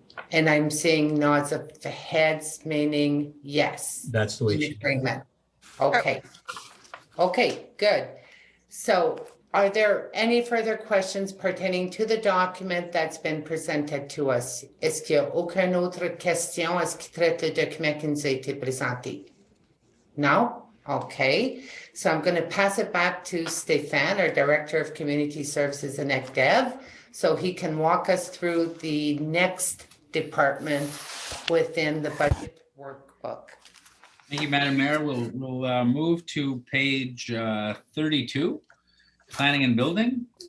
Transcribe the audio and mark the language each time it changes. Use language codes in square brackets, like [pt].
[en] And I'm seeing nods of the heads, meaning yes. That's the way it In should be. agreement. Okay. Okay, good. So are there any further questions pertaining to the document that's been presented to us? [fr] Est-ce qu'il y a aucune autre question à ce qui traite le document qui nous a été présenté? [en] No? Okay, so I'm going to pass it back to Stéphane, our Director of Community Services and ECDev, so he can walk us through the next department within the budget workbook. Thank you, Madam Mayor. We'll move to page 32, Planning and Building.